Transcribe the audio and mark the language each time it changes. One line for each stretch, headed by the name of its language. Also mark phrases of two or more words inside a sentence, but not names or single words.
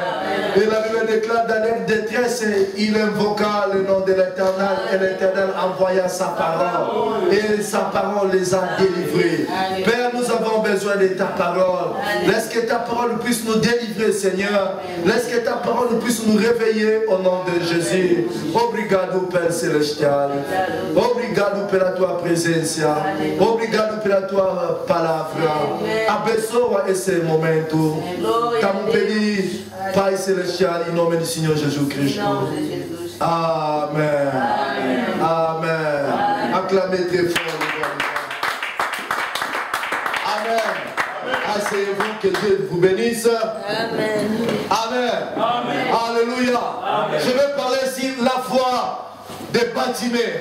French: Et la Bible déclare dans la détresse, il invoqua le nom de l'Éternel et l'Éternel envoya sa parole. Et sa parole les a délivrés. Père, nous avons besoin de ta parole. Laisse que ta parole puisse nous délivrer, Seigneur. Laisse que ta parole puisse nous réveiller au nom de Jésus. Obrigado, Père Célestial.
Portuguese: Obrigado pela tua presença. Obrigado pela tua palavra. Abençoa esse momento. Estamos pedindo, Pai Celestial, em nome do Senhor Jesus Cristo. Amen. Amen.
French: Acclamez très fort. Amen. Asseyez-vous, que Dieu vous bénisse. Amen. Amen. Alléluia. Je vais parler sur la foi de Bartimée.